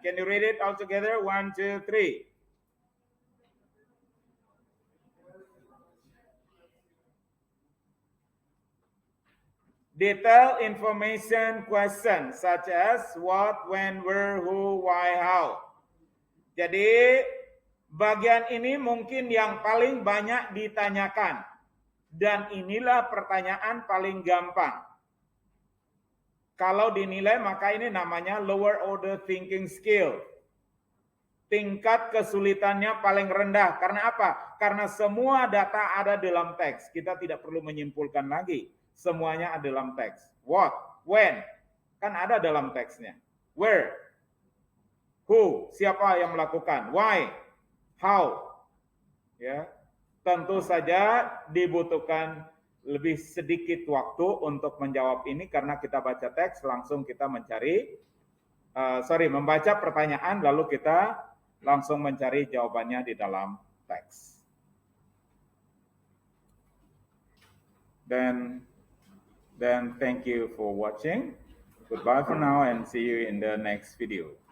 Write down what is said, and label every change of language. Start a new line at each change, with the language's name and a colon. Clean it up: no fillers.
English: Can you read it all together? 1, 2, 3. Detailed information questions such as what, when, where, who, why, how.
Indonesian: Jadi bagian ini mungkin yang paling banyak ditanyakan. Dan inilah pertanyaan paling gampang. Kalau dinilai maka ini namanya lower order thinking skill. Tingkat kesulitannya paling rendah. Karena apa? Karena semua data ada dalam teks. Kita tidak perlu menyimpulkan lagi. Semuanya ada dalam teks. What, when, kan ada dalam teksnya. Where, who, siapa yang melakukan. Why, how. Ya, tentu saja dibutuhkan lebih sedikit waktu untuk menjawab ini karena kita baca teks langsung kita mencari, membaca pertanyaan lalu kita langsung mencari jawabannya di dalam teks.
English: Then thank you for watching. Goodbye for now and see you in the next video.